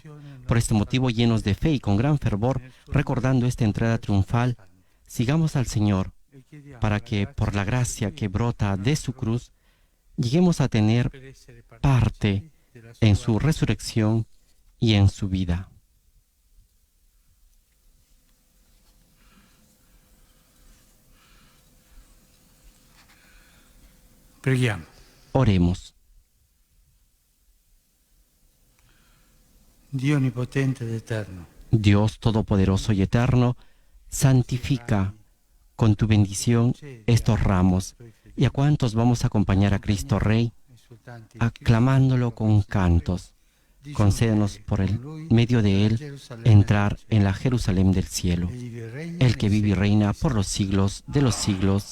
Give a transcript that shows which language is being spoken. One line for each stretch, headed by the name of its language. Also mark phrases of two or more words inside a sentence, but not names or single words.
Spanish: Por este motivo, llenos de fe y con gran fervor, recordando esta entrada triunfal, sigamos al Señor para que, por la gracia que brota de su cruz, lleguemos a tener parte en su resurrección y en su vida.
Italian: Preghiamo.
Spanish: Oremos.
Italian: Dio onnipotente ed eterno,
Spanish: Dios Todopoderoso y Eterno, santifica con tu bendición estos ramos y a cuantos vamos a acompañar a Cristo Rey, aclamándolo con cantos. Concédenos por el medio de Él entrar en la Jerusalén del cielo, el que vive y reina por los siglos de los siglos.